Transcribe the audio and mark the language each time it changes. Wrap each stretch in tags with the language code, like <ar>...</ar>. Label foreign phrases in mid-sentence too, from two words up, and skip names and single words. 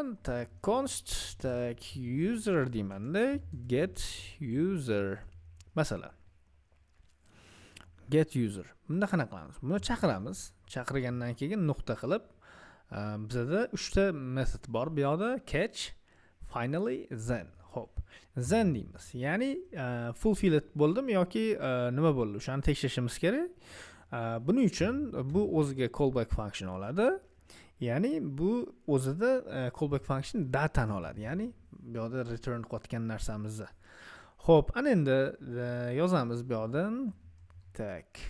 <en>Const user deymanda get user.</en> <uz>Masalan,</uz> <en>get user.</en> <uz>Bunda qanaqa qilamiz? Buni chaqiramiz. Chaqirgandan keyin nuqta qilib, bizda 3 ta metod bor. Bu yerda</uz> <en>catch, finally, then.</en> <uz>Xo'p, then deymiz. Ya'ni fulfilled bo'ldimi yoki nima bo'ldi? O'shani tekshirishimiz kerak. Buning uchun bu o'ziga</uz> <en>callback function</en> <uz>oladi. Ya'ni bu o'zida</uz> <en>callback function</en> <uz>datani oladi. Ya'ni bu yerda return qilayotgan narsamizni. Xo'p, ana endi yozamiz bu yerdan tak.</uz>